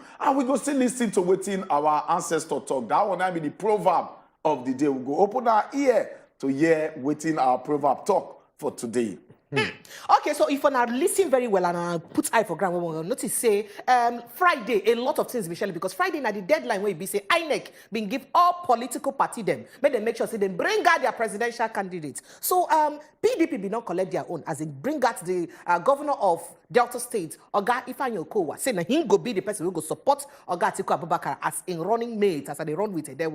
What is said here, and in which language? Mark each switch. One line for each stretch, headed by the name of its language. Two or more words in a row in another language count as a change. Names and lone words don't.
Nigerian Pidgin: And we go still listen to what our ancestor talk. That one I be the proverb of the day. We go open our ear to hear what our proverb talk for today. Okay, so if you now listen very well and I put eye for ground, we will notice say Friday a lot of things, Michelle, because Friday now the deadline where it be say INEC been give all political party them, make them make sure say they bring out their presidential candidates. So PDP be not collect their own as it bring out the governor of Delta State, Oga Ifeanyi Okowa, say na him go be the person who go support Oga Atiku Abubakar as in running mate as they run with Edewor.